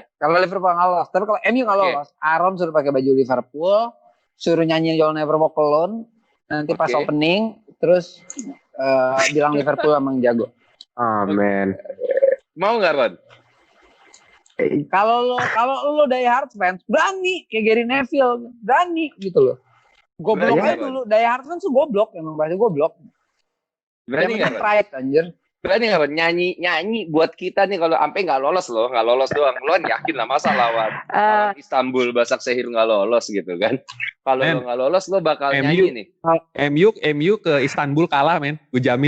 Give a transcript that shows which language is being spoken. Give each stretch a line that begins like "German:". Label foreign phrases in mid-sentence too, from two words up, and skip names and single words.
Indonesian: Kalau Liverpool nggak lolos, tapi kalau MU nggak lolos, Aaron suruh pakai baju Liverpool, suruh nyanyi You'll Never Walk Alone, nanti pas opening, terus bilang Liverpool emang jago. Amin. Mau nggak Ron? Kalau lo
English: die hard fans,
Indonesian: berani kayak Gary Neville, berani gitu loh. Goblok aja dulu,
English: die hard fans
Indonesian: tuh goblok, emang bahasa goblok. Berani nggak? Pride anjir. Berani nggak nyanyi buat kita nih kalau sampai nggak lolos doang, lo yakin lah masa lawan Istanbul Başakşehir nggak lolos gitu kan? Kalau lo nggak lolos lo bakal nyanyi nih. MU ke Istanbul kalah men, gue jamin.